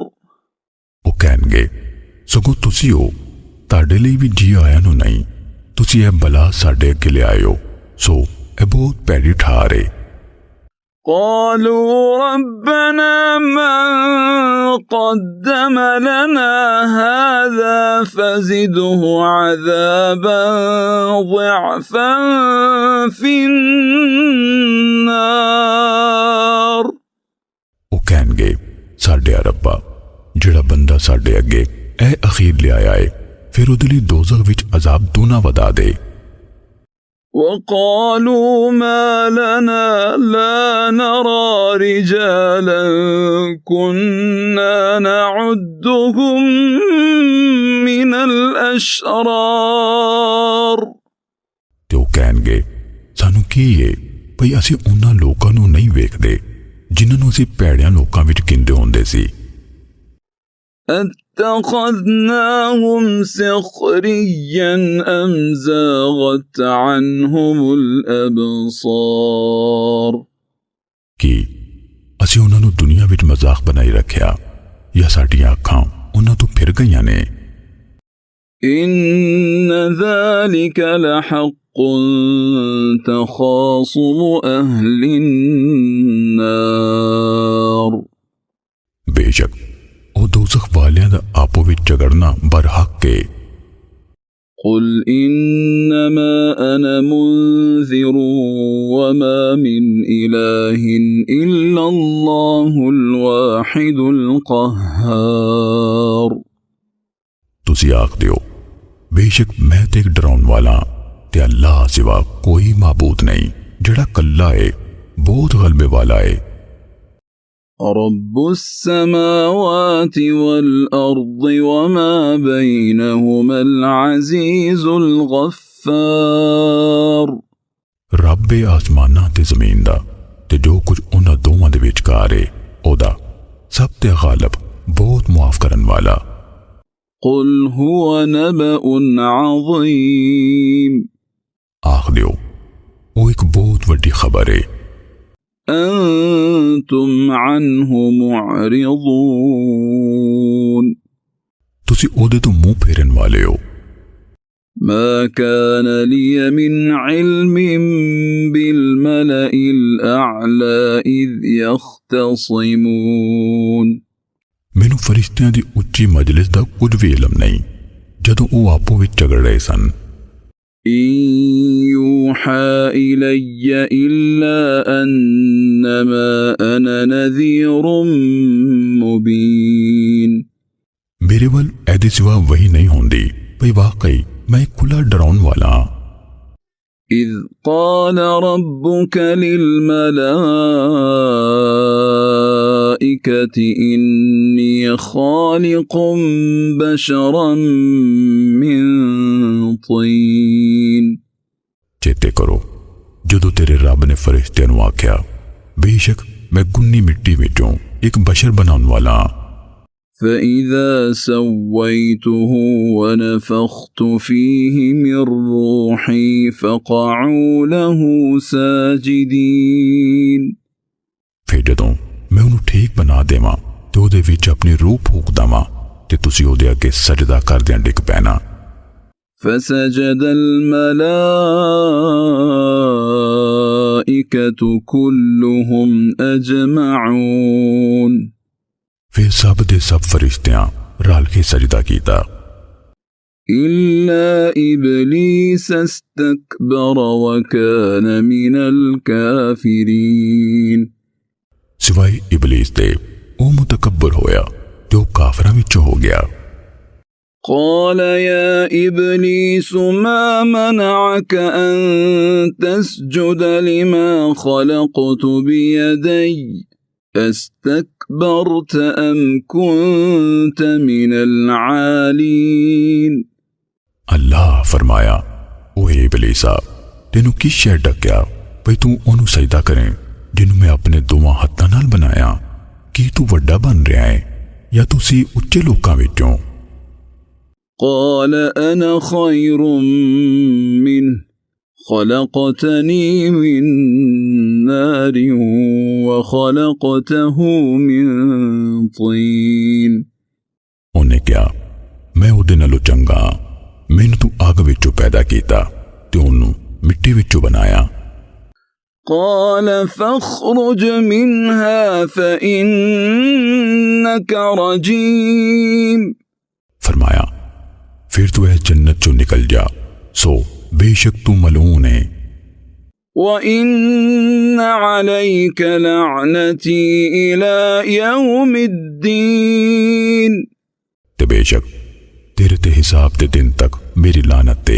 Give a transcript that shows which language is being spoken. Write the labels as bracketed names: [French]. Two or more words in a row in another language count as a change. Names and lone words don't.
[Punjabi] ਉਹ ਕਹਿਣਗੇ ਸਗੋਂ ਤੁਸੀਂ ਹੋ ਤੁਹਾਡੇ ਲਈ ਵੀ ਜੀ ਆਇਆ ਨੂੰ ਨਹੀਂ ਤੁਸੀਂ ਇਹ ਬਲਾ ਸਾਡੇ ਅੱਗੇ ਲਿਆਏ ਹੋ ਸੋ ਇਹ ਬਹੁਤ ਭੈੜੀ ਠਾਰ ਹੈ। [Arabic] قالوا ربنا من قدم لنا هذا فزده عذابا ضعفا في النار [Punjabi] ਉਹ ਕਹਿਣਗੇ ਸਾਡੇ ਰੱਬਾ ਜਿਹੜਾ ਬੰਦਾ ਸਾਡੇ ਅੱਗੇ ਇਹ ਅਖੀਰ ਲਿਆਇਆ ਹੈ ਫਿਰ ਉਹਦੇ ਲਈ ਦੋਜ਼ਖ ਵਿੱਚ ਅਜ਼ਾਬ ਦੂਨਾ ਵਧਾ ਦੇ। [Arabic] وقالوا ما لنا لا نرى رجالا كنا نعدهم من الأشرار [Punjabi] ਤੇ ਉਹ ਕਹਿਣਗੇ ਸਾਨੂੰ ਕੀ ਏ ਭਈ ਅਸੀਂ ਉਹਨਾਂ ਲੋਕਾਂ ਨੂੰ ਨਹੀਂ ਵੇਖਦੇ ਜਿਨ੍ਹਾਂ ਨੂੰ ਅਸੀਂ ਭੈੜਿਆਂ ਲੋਕਾਂ ਵਿੱਚ ਗਿਣਦੇ ਹੁੰਦੇ ਸੀ। [Arabic] أتخذناهم سخريا أم زاغت عنهم الأبصار [Punjabi] ਕੀ ਅਸੀਂ ਉਹਨਾਂ ਨੂੰ ਦੁਨੀਆ ਵਿੱਚ ਮਜ਼ਾਕ ਬਣਾਈ ਰੱਖਿਆ ਜਾਂ ਸਾਡੀਆਂ ਅੱਖਾਂ ਉਹਨਾਂ ਤੋਂ ਫਿਰ ਗਈਆਂ ਨੇ। [Arabic] إن ذلك لحق تخاصم أهل النار [Punjabi] ਬੇਸ਼ੱਕ ਉਹ ਦੋਜ਼ਖ ਵਾਲਿਆਂ ਦਾ ਆਪੋ ਵਿੱਚ ਝਗੜਨਾ ਬਰਹੱਕ ਏ। [Arabic] قل إنما أنا منذر وما من إله إلا الله الواحد القهار [Punjabi] ਤੁਸੀਂ ਆਖ ਦਿਓ ਬੇਸ਼ੱਕ ਮੈਂ ਤੇ ਇੱਕ ਡਰਾਉਣ ਵਾਲਾ ਤੇ ਅੱਲਾਹ ਸਿਵਾ ਕੋਈ ਮਾਬੂਦ ਨਹੀਂ ਜਿਹੜਾ ਕੱਲਾ ਏ ਬਹੁਤ ਗਲਬੇ ਵਾਲਾ ਏ। [Arabic] رب السماوات والأرض وما بينهما العزيز الغفار [Punjabi] ਰੱਬ ਏ ਆਸਮਾਨਾਂ ਤੇ ਜ਼ਮੀਨ ਦਾ ਤੇ ਜੋ ਕੁਝ ਉਹਨਾਂ ਦੋਵਾਂ ਦੇ ਵਿਚਕਾਰ ਏ ਉਹਦਾ ਸਭ ਤੇ ਗਾਲਿਬ ਬਹੁਤ ਮੁਆਫ ਕਰਨ ਵਾਲਾ। [Arabic] قل هو نبأ عظيم [Punjabi] ਆਖ ਦਿਓ ਉਹ ਇੱਕ ਬਹੁਤ ਵੱਡੀ ਖਬਰ ਏ [Arabic] أنتم عنه معرضون [Punjabi] ਤੁਸੀਂ ਉਹਦੇ ਤੋਂ ਮੂੰਹ ਫੇਰਨ ਵਾਲੇ ਹੋ। [Arabic] ما كان لي من علم بالملأ الأعلى إذ يختصمون [Punjabi] ਮੈਨੂੰ ਫਰਿਸ਼ਤਿਆਂ ਦੀ ਉੱਚੀ ਮਜਲਿਸ ਦਾ ਕੁਝ ਵੀ ਇਲਮ ਨਹੀਂ ਜਦੋਂ ਉਹ ਆਪੋ ਵਿੱਚ ਝਗੜ ਰਹੇ ਸਨ। [Arabic] إن يوحى إلي إلا أنما أنا نذير مبين [Punjabi] ਮੇਰੇ ਵੱਲ ਇਹਦੇ ਸਿਵਾ ਵਹੀ ਨਹੀਂ ਹੁੰਦੀ ਭਈ ਵਾਕਈ ਮੈਂ ਇੱਕ ਖੁੱਲ੍ਹਾ ਡਰਾਉਣ ਵਾਲਾ ਹਾਂ। [Arabic] إذ قال ربك للملائكة إني خالق بشرا من طين [Punjabi] ਚੇਤੇ ਕਰੋ ਜਦੋਂ ਤੇਰੇ ਰੱਬ ਨੇ ਫਰਿਸ਼ਤਿਆਂ ਨੂੰ ਆਖਿਆ ਬੇਸ਼ੱਕ ਮੈਂ ਗੁੰਨੀ ਮਿੱਟੀ ਵਿੱਚੋਂ ਇੱਕ ਬਸ਼ਰ ਬਣਾਉਣ ਵਾਲਾ ਹਾਂ। [Arabic] فإذا سويته ونفخت فيه من روحي فقعوا له ساجدين [Punjabi] ਫਿਰ ਜਦੋਂ ਮੈਂ ਉਹਨੂੰ ਠੀਕ ਬਣਾ ਦੇਵਾਂ ਤੇ ਉਹਦੇ ਵਿੱਚ ਆਪਣੀ ਰੂਹ ਫੂਕ ਦੇਵਾਂ ਤੇ ਤੁਸੀਂ ਉਹਦੇ ਅੱਗੇ ਸਜਦਾ ਕਰਦਿਆਂ ਡਿੱਗ ਪੈਣਾ। [Arabic] فسجد الملائكة كلهم أجمعون [Punjabi] ਫਿਰ ਸਭ ਦੇ ਸਭ ਫਰਿਸ਼ਤਿਆਂ ਰਲ ਕੇ ਸਜਦਾ ਕੀਤਾ [Arabic] إلا إبليس استكبر وكان من الكافرين [Punjabi] ਸਿਵਾਏ ਇਬਲੀਸ ਦੇ ਉਹ ਮੁਤਕੱਬਰ ਹੋਇਆ ਤੇ ਉਹ ਕਾਫਰਾਂ ਵਿੱਚੋਂ ਹੋ ਗਿਆ। [Arabic] قال يا إبليس ما منعك أن تسجد لما خلقت بيدي أستكبرت أم كنت من العالين [Punjabi] ਅੱਲਾਹ ਫਰਮਾਇਆ ਓਏ ਇਬਲੀਸਾ ਤੈਨੂੰ ਕੀ ਸ਼ੈ ਡੱਕਿਆ ਭਈ ਤੂੰ ਉਹਨੂੰ ਸਜਦਾ ਕਰੇ ਜਿਹਨੂੰ ਮੈਂ ਆਪਣੇ ਦੋਵਾਂ ਹੱਥਾਂ ਨਾਲ ਬਣਾਇਆ। ਕੀ ਤੂੰ ਵੱਡਾ ਬਣ ਰਿਹਾ ਹੈ ਜਾਂ ਤੁਸੀਂ ਉੱਚੇ ਲੋਕਾਂ ਵਿੱਚੋਂ? [Arabic] قال أنا خير منه خلقتني من نار وخلقته من طين [Punjabi] ਉਹਨੇ ਕਿਹਾ ਮੈਂ ਉਹਦੇ ਨਾਲੋਂ ਚੰਗਾ ਮੈਨੂੰ ਤੂੰ ਅੱਗ ਵਿੱਚੋਂ ਪੈਦਾ ਕੀਤਾ ਤੇ ਉਹਨੂੰ ਮਿੱਟੀ ਵਿੱਚੋਂ ਬਣਾਇਆ। [Arabic] قال فاخرج منها فإنك رجيم [Punjabi] ਫਰਮਾਇਆ ਫਿਰ ਤੂੰ ਹੈਂ ਜੰਨਤ ਚੋਂ ਨਿਕਲ ਜਾ ਸੋ ਬੇਸ਼ੱਕ ਤੂੰ ਮਲਊਨ ਹੈਂ [Arabic] وإن عليك لعنتي إلى يوم الدين [Punjabi] ਤੇ ਬੇਸ਼ੱਕ ਤੇਰੇ ਤੇ ਹਿਸਾਬ ਦੇ ਦਿਨ ਤੱਕ ਮੇਰੀ ਲਾਨਤ ਦੇ।